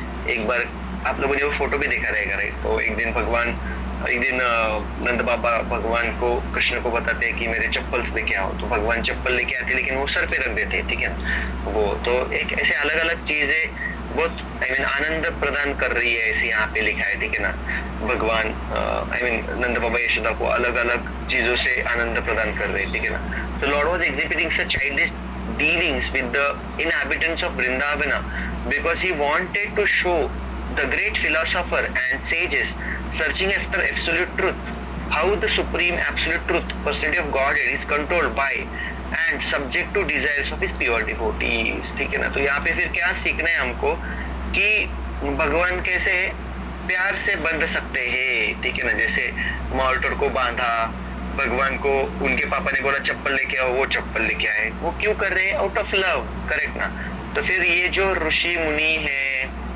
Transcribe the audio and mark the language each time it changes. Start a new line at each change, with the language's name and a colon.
Hindi: एक बार आप लोगों ने वो फोटो भी देखा रहेगा, राइट। तो एक दिन नंद बाबा भगवान को कृष्ण को बताते हैं कि मेरे चप्पल्स लेके आओ, तो भगवान चप्पल लेके आते लेकिन वो सर पे रख देते हैं, ठीक है ना। वो तो एक ऐसे अलग अलग चीजें बहुत आनंद प्रदान कर रही है, ऐसे यहाँ पे लिखा है, ठीक है ना। भगवान नंद बाबा यशोदा को अलग अलग चीजों से आनंद प्रदान कर रहे हैं, ठीक है ना।
English: तो Lord was exhibiting such childish dealings with the inhabitants of Vrindavana because he wanted to show the great philosopher and sages searching after absolute truth, how the supreme absolute truth, personality of Godhead, is controlled by and subject to desires of his pure devotees,
Hindi: ठीक है ना। तो यहाँ पे फिर क्या सीखना है हमको कि भगवान कैसे प्यार से बंध सकते हैं, ठीक है ना। जैसे मॉर्टर को बांधा, भगवान को उनके पापा ने बोला चप्पल लेके आओ, वो चप्पल लेके आए, वो क्यों कर रहे हैं?
English: out of love,
Hindi: करेक्ट ना। तो फिर ये जो ऋषि मुनि है